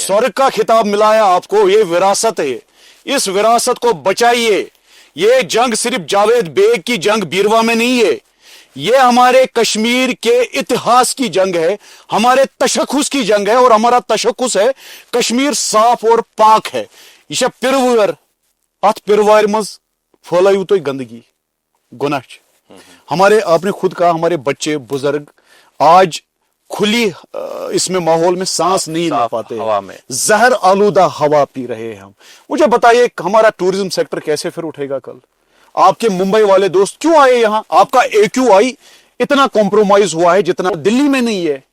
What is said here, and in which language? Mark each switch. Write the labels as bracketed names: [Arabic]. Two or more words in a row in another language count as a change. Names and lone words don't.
[Hindi] स्वर्ग का खिताब मिला है आपको। ये विरासत है, इस विरासत को बचाइए। ये जंग सिर्फ जावेद बेग की जंग बीरवा में नहीं है, ये हमारे कश्मीर के इतिहास की जंग है, हमारे तशख्खुस की जंग है, और हमारा तशख्खुस है कश्मीर साफ और पाक है। [Kashmiri] ये पिरवर अत पिरवार मज फैलायू तो गंदगी गुनाह। [Hindi] हमारे, आपने खुद कहा, हमारे बच्चे बुजुर्ग आज खुली इसमें माहौल में सांस नहीं ले पाते, हवा में जहर आलूदा हवा पी रहे हैं हम। मुझे बताइए हमारा टूरिज्म सेक्टर कैसे फिर उठेगा कल? आपके मुंबई वाले दोस्त क्यों आए यहां? आपका AQI इतना कॉम्प्रोमाइज हुआ है जितना दिल्ली में नहीं है।